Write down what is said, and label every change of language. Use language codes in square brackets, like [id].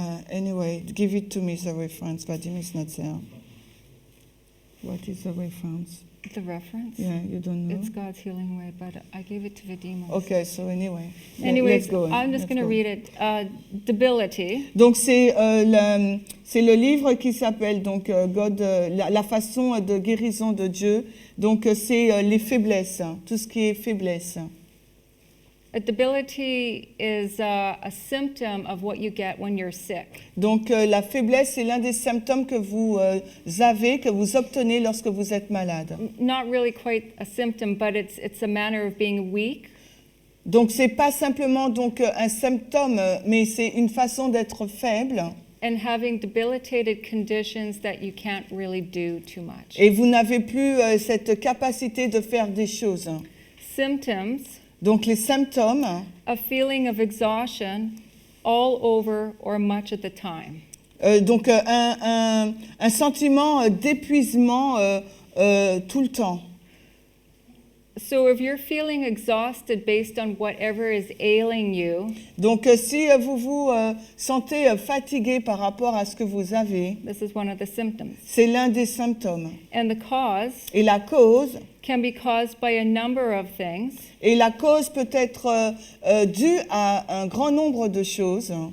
[en] Anyway, give it to me, the reference. Vadim is not there. What is the reference? the reference, Yeah, you don't know? it's God's healing way, but I gave it to Vadim. Okay, so anyway. Anyways, Let's go on. I'm just Let's going to go. read it. Debility. [fr] Donc c'est le livre qui s'appelle donc God, la façon de guérison de Dieu. Donc c'est les faiblesses, tout ce qui est faiblesse. [en] A debility is a symptom of what you get when you're sick. [fr] Donc la faiblesse c'est l'un des symptômes que vous avez, que vous obtenez lorsque vous êtes malade. [en] Not really quite a symptom, but it's a manner of being weak. [fr] Donc c'est pas simplement donc un symptôme, mais c'est une façon d'être faible. [en] And having debilitated conditions that you can't really do too much. [fr] Et vous n'avez plus cette capacité de faire des choses. [en] Symptoms, [fr] Donc les symptômes, [en] a feeling of exhaustion all over or much of the time. [fr] donc un sentiment d'épuisement tout le temps. [en] So if you're feeling exhausted based on whatever is ailing you, [fr] Donc si vous vous sentez fatigué par rapport à ce que vous avez, [en] this is one of the symptoms. [fr] c'est l'un des symptômes. [en] And the cause [fr] Et la cause, [en] can be caused by a number of things. [fr] peut être due à un grand nombre de choses.